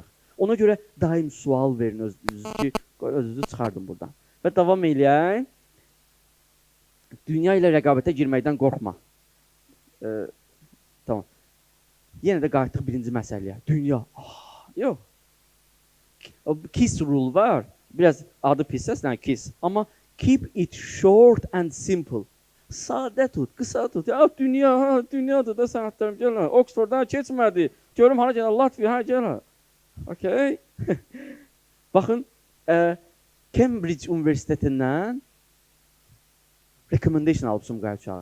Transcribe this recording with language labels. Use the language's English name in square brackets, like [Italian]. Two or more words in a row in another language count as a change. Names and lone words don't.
[Azerbaijani] Ona görə daim sual verin özünüzü ki, özünüzü çıxardım buradan. Və davam eləyək. Dünya ilə rəqabətə girməkdən qorxma. Tamam. Yenə də qayıtdıq birinci məsələyə. Dünya. Yox. KISS rule var. Biraz adı pis səslənir KISS. [English] Amma keep it short and simple. [Azerbaijani] Sadə tut, qısa tut. Ya dünyadır da sənətlərim gələ. Oxforddan keçmədi. Görüm hara gələ, Latviya hara gələ. Okay. Baxın, Cambridge Universitetindən recommendation alıb Sumqayıt uşağı.